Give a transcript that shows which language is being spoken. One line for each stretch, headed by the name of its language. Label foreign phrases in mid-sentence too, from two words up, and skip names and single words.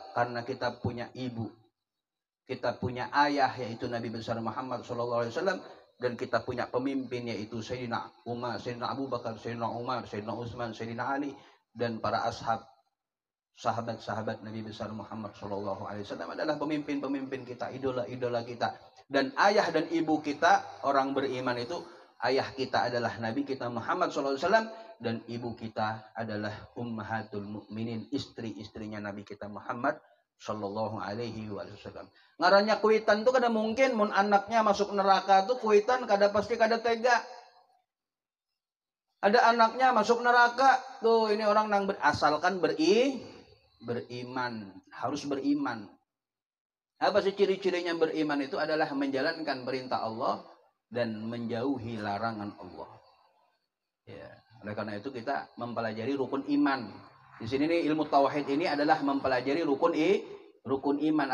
Indonesian: Karena kita punya ibu, kita punya ayah yaitu Nabi besar Muhammad SAW, dan kita punya pemimpin yaitu Sayyidina Umar, Sayyidina Abu Bakar, Sayyidina Umar, Sayyidina Utsman, Sayyidina Ali, dan para ashab, sahabat-sahabat Nabi besar Muhammad SAW adalah pemimpin-pemimpin kita, idola-idola kita. Dan ayah dan ibu kita orang beriman itu, ayah kita adalah Nabi kita Muhammad SAW, dan ibu kita adalah Ummahatul Mukminin, istri-istrinya Nabi kita Muhammad
Arabic: صلى الله عليه وسلم.
Banjar: Ngarannya kuitan tuh kada mungkin mun anaknya masuk neraka tuh kuitan kada pasti kada tega. Ada anaknya masuk neraka tuh, ini orang nang asalkan beriman, harus beriman.
Indonesian: Apa sih ciri-cirinya beriman? Itu adalah menjalankan perintah Allah dan menjauhi larangan Allah. Ya, oleh karena itu kita mempelajari rukun iman. Di sini nih ilmu tauhid ini adalah mempelajari rukun iman.